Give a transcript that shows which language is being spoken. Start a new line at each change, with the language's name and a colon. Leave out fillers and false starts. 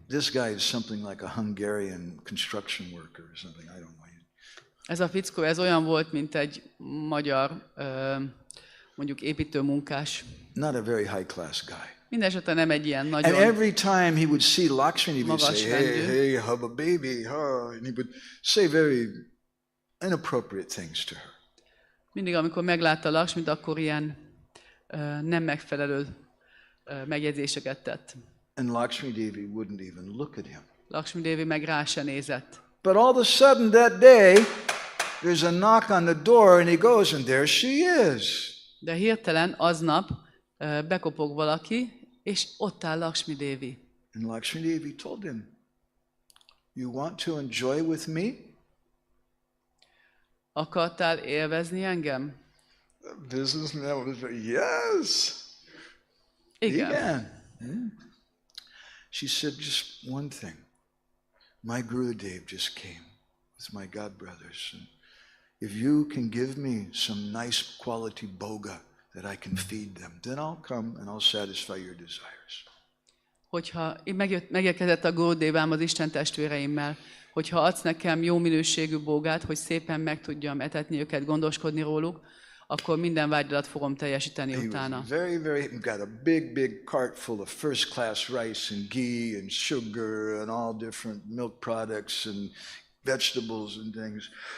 English: This guy is something like a Hungarian construction worker or something. I don't know.
Hungarian: Ez a fickó, ez olyan volt, mint egy magyar, mondjuk építőmunkás.
English: Not a very high class guy.
Hungarian: Mindenesetre nem egy ilyen nagyon
English: And every time he would see Lakshmi, he would say,
Hungarian: rendű.
English: hey, have a baby, and he would say very inappropriate things to her.
Hungarian: Mindig, amikor meglátta Lakshmit, akkor ilyen nem megfelelő megjegyzéseket tett.
English: And Lakshmi Devi wouldn't even look at him.
Hungarian: Lakshmi Devi meg rá se nézett.
English: But all of a sudden that day, there's a knock on the door, and he goes, and there she is.
Hungarian: De hirtelen aznap bekopog valaki, és ott áll Lakshmi Devi.
English: And Lakshmi Devi told him, you want to enjoy with me?
Hungarian: Akartál élvezni engem?
English: The businessman was like, yes.
Hungarian: Igen.
English: Yeah. She said just one thing. My Gurudev just came with my godbrothers. And if you can give me some nice quality boga that I can feed them, then I'll come and I'll satisfy your desires.
Hungarian: Hogyha megérkezett a Gurudevám az Isten testvéreimmel, hogyha adsz nekem jó minőségű bógát, hogy szépen meg tudjam etetni őket, gondoskodni róluk, akkor minden vágyadat fogom teljesíteni utána.
English: Got a big cart full of first class rice and ghee and sugar and all different milk products and vegetables and things.